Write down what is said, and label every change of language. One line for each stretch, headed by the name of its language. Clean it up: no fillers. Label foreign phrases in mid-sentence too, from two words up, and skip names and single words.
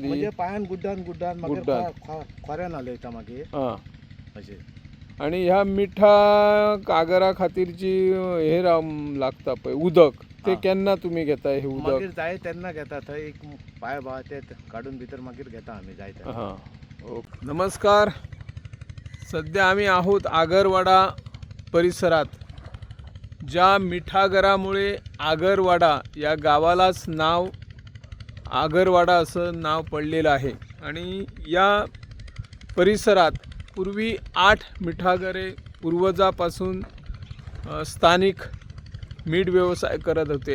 Konkani: म्हणजे पायान गुड्डान मागीर खोऱ्यान हलयता मागीर अशें. आणि ह्या मिठा आगरा खातीर जी हे लागता पळय उदक, ते केन्ना तुम्ही घेता हे उदक? मागीर जाय तेन्ना घेता. थंय एक पाय बा ते काडून भितर मागीर घेता आमी जाय तेन्ना.
Marathi: नमस्कार. सध्या आम्ही आहोत आगरवाडा परिसरात. ज्या मिठागरामुळे आगरवाडा या गावालाच नाव आगरवाडा असं नाव पडलेलं आहे. आणि या परिसरात पूर्वी 8 मिठागरे पूर्वजापासून स्थानिक मीठ व्यवसाय करत होते.